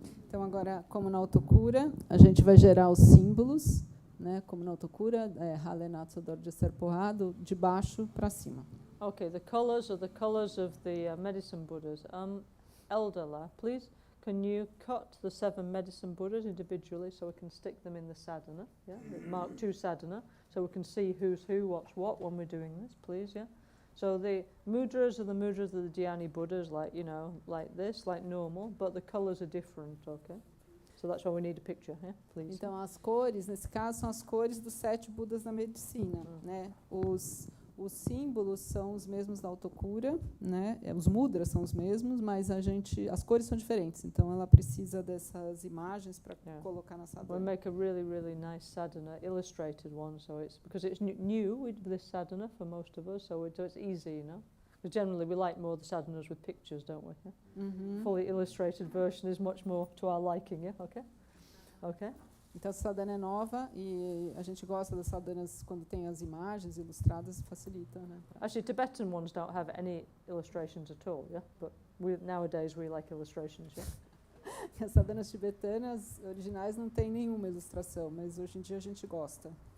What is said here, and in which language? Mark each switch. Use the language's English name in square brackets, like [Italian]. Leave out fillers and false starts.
[Portuguese] Então, agora, como na autocura, a gente vai gerar os símbolos, né? Como na autocura, Hale, Natso, Doji, Sepo, Ha, de baixo para cima. [English] Okay, the colors are the colors of the medicine Buddhas. Elder La, please, can you cut the 7 medicine Buddhas individually so we can stick them in the sadhana? Yeah, mark 2 sadhana, so we can see who's who, what's what when we're doing this, please. Yeah. So the mudras are the mudras of the Dhyani Buddhas, like like this, like normal, but the colors are different. Okay. So that's why we need a picture, yeah, please. [Portuguese] Então, as cores, nesse caso, são as cores dos 7 Budas da Medicina, né? Os símbolos são os mesmos da autocura, né? Os mudras são os mesmos, mas as cores são diferentes. Então, ela precisa dessas imagens para colocar na sadhana. [English] We'll make a really, really nice sadhana, illustrated one. So it's because it's new with this sadhana for most of us, so it's easy, you know. Because generally we like more the sadhanas with pictures, don't we? Yeah? Fully illustrated version is much more to our liking. Yeah. Okay. Okay. [Portuguese] Então, a sadhana é nova e a gente gosta das sadhanas quando tem as imagens ilustradas, facilita, né? [English] Actually, Tibetan ones don't have any illustrations at all, yeah? But nowadays we like illustrations, yeah? [Portuguese] As sadhanas tibetanas originais não tem nenhuma ilustração, mas hoje em dia a gente gosta.